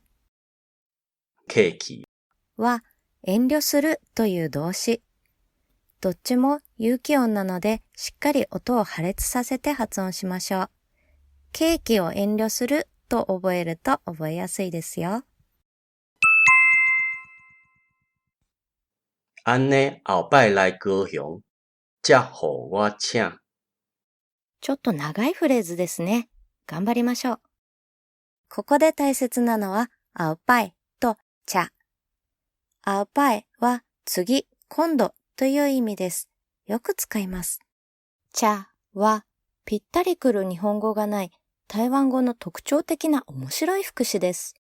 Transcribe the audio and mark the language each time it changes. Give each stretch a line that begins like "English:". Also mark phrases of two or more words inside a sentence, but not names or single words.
Min Nan Chinese: 客氣
Japanese: は遠慮するという動詞。どっちも有機音なのでしっかり音を破裂させて発音しましょう。ケーキを遠慮すると覚えると覚えやすいですよ。
Min Nan Chinese: 安尼後擺來高雄、才互我請。
Japanese: ちょっと長いフレーズですね。頑張りましょう。ここで大切なのは、あうぱいとちゃ。あうぱいは次、今度という意味です。よく使います。ちゃはぴったりくる日本語がない台湾語の特徴的な面白い副詞です。